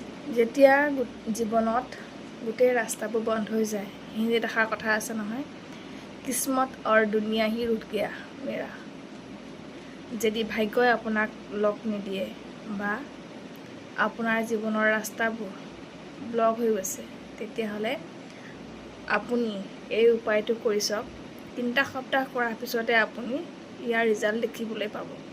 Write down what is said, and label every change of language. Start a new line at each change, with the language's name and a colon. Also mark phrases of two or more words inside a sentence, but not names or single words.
Assamese: যেতিয়া জীৱনত গোটেই ৰাস্তাবোৰ বন্ধ হৈ যায়, হিন্দীত এষাৰ কথা আছে নহয়,
Hindi: किस्मत और दुनिया ही रुक गया मेरा।
Assamese: যদি ভাগ্যই আপোনাক লগ নিদিয়ে বা আপোনাৰ জীৱনৰ ৰাস্তাবোৰ ব্লক হৈ গৈছে, তেতিয়াহ'লে আপুনি এই উপায়টো কৰি চাওক। 3টা সপ্তাহ কৰাৰ পিছতে আপুনি ইয়াৰ ৰিজাল্ট দেখিবলৈ পাব।